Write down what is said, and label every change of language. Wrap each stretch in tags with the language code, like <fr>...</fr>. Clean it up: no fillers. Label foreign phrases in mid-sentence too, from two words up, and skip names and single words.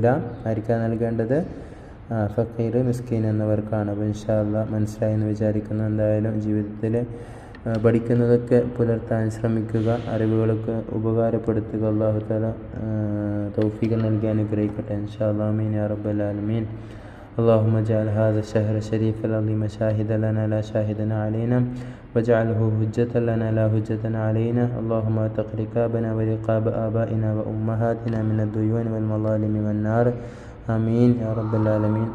<ml>ആർക്കാണ് നൽകേണ്ടത്? ഫക്കീർ, മിസ്കീൻ എന്നിവർക്കാണ്. അപ്പോൾ</ml> <ar>إن شاء الله</ar> <ml>മനസ്സിലായി എന്ന് വിചാരിക്കുന്നു. എന്തായാലും ജീവിതത്തിൽ പഠിക്കുന്നതൊക്കെ പുലർത്താൻ ശ്രമിക്കുക, അറിവുകളൊക്കെ ഉപകാരപ്പെടുത്തുക.</ml> <ar>الله تعالى</ar> <ml>തൗഫീഖ് നൽകി അനുഗ്രഹിക്കട്ടെ.</ml> <ar>إن شاء الله. آمين يا رب العالمين. اللهم اجعل هذا الشهر الشريف العظيم شاهدا لنا لا شاهدا علينا، واجعله حجة لنا لا حجة علينا. اللهم اعتق رقابنا ورقاب آبائنا وأمهاتنا من الديون والمظالم والنار. آمين يا رب العالمين.</ar>